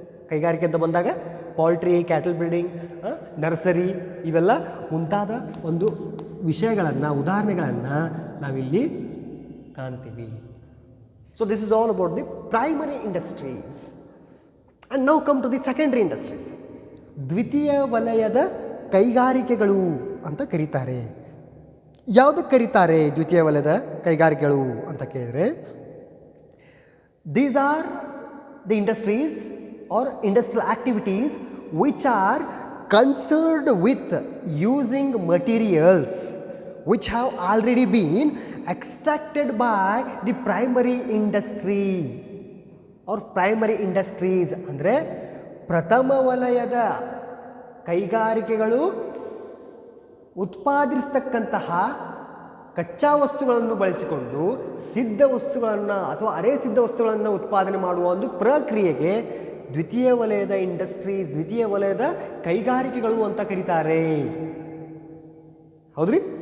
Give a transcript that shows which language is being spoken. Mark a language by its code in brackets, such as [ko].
[kn] ಕೈಗಾರಿಕೆ ಅಂತ ಬಂದಾಗ ಪೌಲ್ಟ್ರಿ, ಕ್ಯಾಟಲ್ ಬ್ರೀಡಿಂಗ್, ನರ್ಸರಿ ಇವೆಲ್ಲ ಮುಂತಾದ ಒಂದು ವಿಷಯಗಳನ್ನು, ಉದಾಹರಣೆಗಳನ್ನು ನಾವಿಲ್ಲಿ ಕಾಣ್ತೀವಿ. [en] So this is all about the primary industries. And now come to the secondary industries. [kn] ದ್ವಿತೀಯ ವಲಯದ ಕೈಗಾರಿಕೆಗಳು ಅಂತ ಕರೀತಾರೆ. ಯಾವುದಕ್ಕೆ ಕರೀತಾರೆ ದ್ವಿತೀಯ ವಲಯದ ಕೈಗಾರಿಕೆಗಳು ಅಂತ ಕೇಳಿದರೆ, [en] these are the industries or industrial activities which are concerned with using materials which have already been extracted by the primary industry or primary industries. [kn] ಅಂದರೆ ಪ್ರಥಮ ವಲಯದ ಕೈಗಾರಿಕೆಗಳು ಉತ್ಪಾದಿಸತಕ್ಕಂತಹ ಕಚ್ಚಾ ವಸ್ತುಗಳನ್ನು ಬಳಸಿಕೊಂಡು ಸಿದ್ಧ ವಸ್ತುಗಳನ್ನು ಅಥವಾ ಅರೆ ಸಿದ್ಧ ವಸ್ತುಗಳನ್ನು ಉತ್ಪಾದನೆ ಮಾಡುವ ಒಂದು ಪ್ರಕ್ರಿಯೆಗೆ ದ್ವಿತೀಯ ವಲಯದ ಇಂಡಸ್ಟ್ರೀಸ್, ದ್ವಿತೀಯ ವಲಯದ ಕೈಗಾರಿಕೆಗಳು ಅಂತ ಕರೀತಾರೆ. ಹೌದ್ರಿ?